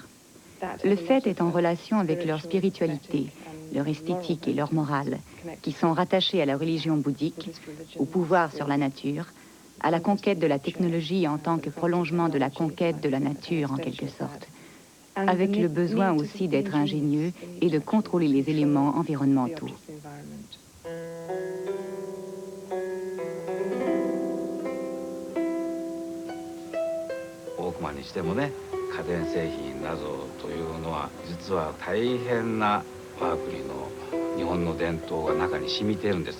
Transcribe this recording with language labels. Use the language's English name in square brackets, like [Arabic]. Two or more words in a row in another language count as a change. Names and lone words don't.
[French] Le fait est en relation avec leur spiritualité, leur esthétique et leur morale, qui sont rattachés à la religion bouddhique, au pouvoir sur la nature, à la conquête de la technologie en tant que prolongement de la conquête de la nature, en quelque sorte, avec le besoin aussi d'être ingénieux et de contrôler les éléments environnementaux. [Japanese] にしてもね、家電製品などというのは実は大変な我が国の日本の伝統が中に染みているんです。